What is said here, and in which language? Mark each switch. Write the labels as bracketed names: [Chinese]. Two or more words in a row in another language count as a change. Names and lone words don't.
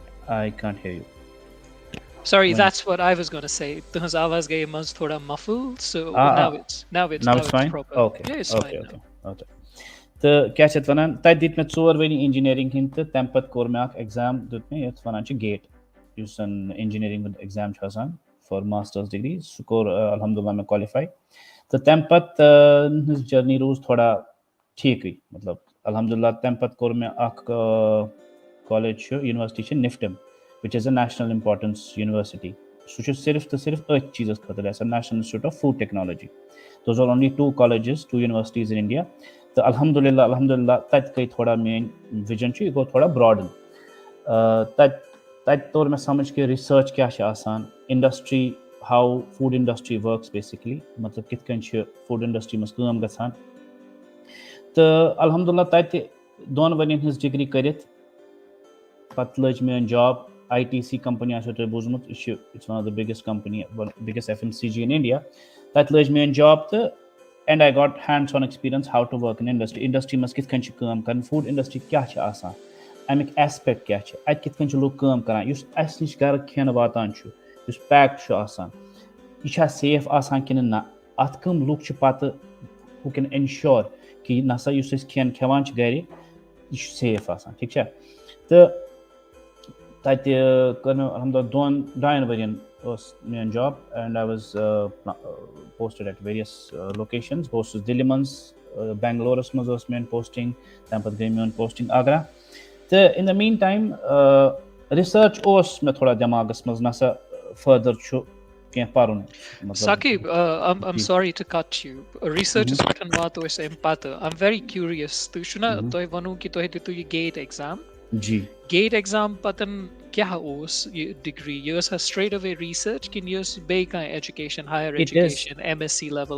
[English] I can't hear you. Sorry, When that's what I was going to say. [Kashmiri] تُہنٛز آواز گیہِ مَنٛز تھوڑا muffled, so ah, [English] now ah, it's now it's now now it's it's fine. proper. Okay, Yeah, it's okay, fine now. okay, okay. [Kashmiri] تہٕ کیٛاہ چھِ اَتھ وَنان تَتہِ دِتۍ مےٚ 4 ؤری اِنجیٖنٔرِنٛگ ہِنٛدۍ تہٕ تَمہِ پَتہٕ کوٚر مےٚ اَکھ ایٚگزام دیُت مےٚ یَتھ وَنان چھِ گیٹ یُس زَن اِنجیٖنٔرِنٛگ ہُنٛد ایٚگزام چھُ آسان [English] for master's degree [Kashmiri] سُہ کوٚر الحمدُاللہ مےٚ کالِفاے تہٕ تَمہِ پَتہٕ ہٕنٛز جٔرنی روٗز تھوڑا ٹھیٖکٕے مطلب الحمدُاللہ تَمہِ پَتہٕ کوٚر مےٚ اَکھ کالج چھُ یونیورسٹی چھِ نِفٹم [English] which is a national importance university [Kashmiri] سُہ چھُ صرف تہٕ صرف أتھۍ چیٖزَس خٲطرٕ آسان نیشنَل اِنسٹِچوٗٹ آف فوٗڈ ٹیکنالجی [English] those are only 2 colleges 2 universities in India [Kashmiri] تہٕ الحمدُاللہ تَتہِ گٔے تھوڑا میٲنۍ وِجن چھُ یہِ گوٚو تھوڑا براڈن تَتہِ توٚر مےٚ سَمجھ کہِ رِسٲرٕچ کیاہ چھِ آسان [English] industry how food industry works basically [Kashmiri] مطلب کِتھ کٔنۍ چھِ [English] food industry [Kashmiri] منٛز کٲم گژھان تہٕ الحمدُاللہ تَتہِ 2 ؤرین ہٕنٛز ڈِگری کٔرِتھ پَتہٕ لٔج میٲنۍ جاب آی ٹی سی کَمپٔنی آسیو تۄہہِ بوٗزمُت یہِ چھِ [English] it's one of the biggest company biggest FMCG in India [Kashmiri] تَتہِ لٔج میٲنۍ جاب تہٕ [English] and I got hands on experience how to work in industry [Kashmiri] منٛز کِتھ کٔنۍ چھِ کٲم کَرٕنۍ [English] food industry [Kashmiri] کیاہ چھِ آسان اَمیُک ایسپیکٹ کیاہ چھِ اَتہِ کِتھ کٔنۍ چھِ لُکھ کٲم کَران یُس اَسہِ نِش گَرٕ کھٮ۪ن واتان چھُ یُس پیک چھُ آسان یہِ چھا سیف آسان کِنہٕ نہ اَتھ کٕم لُکھ چھِ پَتہٕ ہُہ کین اِنشور کہِ یہِ نسا یُس أسۍ کھٮ۪ن کھٮ۪وان چھِ گَرِ یہِ چھُ سیف آسان ٹھیٖک چھا تہٕ تَتہِ کٔر مےٚ الحمدُاللہ 2 ؤرین ٲس میٲنۍ جاب [English] and I was posted at various locations [Kashmiri] بہٕ اوسُس دِلہِ منٛز بینگلورس منٛز ٲس میٲنۍ پوسٹِنٛگ تَمہِ پَتہٕ گٔے میٲنۍ پوسٹِنٛگ آگرا تہٕ [English] in the mean time [Kashmiri] رِسٲرٕچ اوس مےٚ تھوڑا دٮ۪ماغس منٛز نسا فٔردر چھُ کینٛہہ پَرُن مطلب [English] Saqib, I'm جی sorry to cut you. [Kashmiri] Research اِس پَتَن واتو اِس اَمپَتہٕ. [English] I'm very curious. [Kashmiri] تُہ شُنا تۄہہِ وَنو کہِ تۄہہِ دِتو یہِ GATE exam. جی GATE exam پَتہٕ کیٛاہ اوس یہِ degree? [English] Yours has straight away research. Kin yours bay ka education, higher education, MSc level